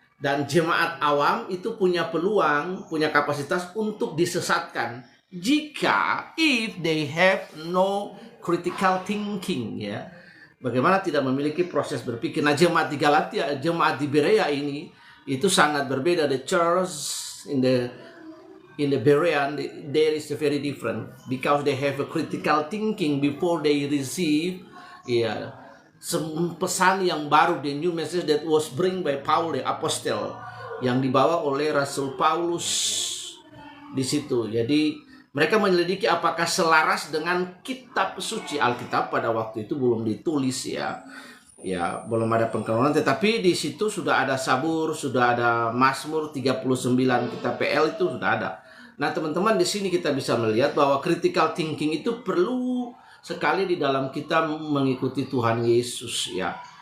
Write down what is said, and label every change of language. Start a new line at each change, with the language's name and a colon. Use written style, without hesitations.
Indonesian: Dan jemaat awam itu punya peluang, punya kapasitas untuk disesatkan jika
English: if they have no critical thinking,
Indonesian: ya. Bagaimana tidak memiliki proses berpikir. Nah, jemaat di Galatia, jemaat di Berea ini itu sangat berbeda.
English: The church in the Berean, there is very different because they have a critical thinking before they receive, ya,
Indonesian: pesan yang baru,
English: the new message that was bring by Paul the apostle,
Indonesian: yang dibawa oleh Rasul Paulus di situ. Jadi mereka menyelidiki apakah selaras dengan kitab suci. Alkitab pada waktu itu belum ditulis, ya, belum ada pengkanonan, tetapi di situ sudah ada Sabur, sudah ada Mazmur 39, kitab PL itu sudah ada. Nah, teman-teman, di sini kita bisa melihat bahwa critical thinking itu perlu sekali di dalam kita mengikuti Tuhan Yesus, ya.